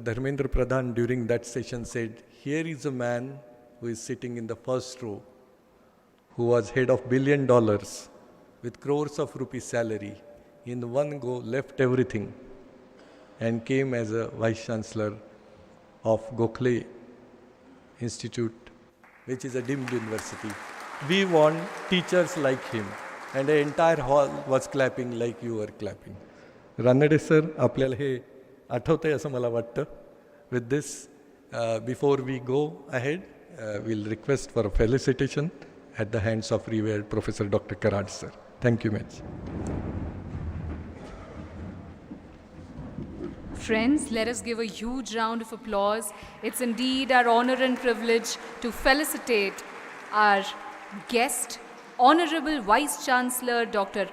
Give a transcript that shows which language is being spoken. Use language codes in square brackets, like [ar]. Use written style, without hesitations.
[en] Dharmendra Pradhan during that session said, here is a man who is sitting in the first row, who was head of $1 billion with crores of rupees salary, in one go left everything and came as a vice chancellor of Gokhale Institute, which is a deemed university. We want teachers like him, and the entire hall was clapping like you were clapping. [mr] Ranade sir, आपल्याला हे आठवतंय असं मला वाटतं. [en] With this, before we go ahead, we'll request for a felicitation at the hands of revered Professor Dr. Karad sir. Thank you much. Friends, let us give a huge round of applause. It's indeed our honor and privilege to felicitate our guest, Honorable Vice Chancellor Dr.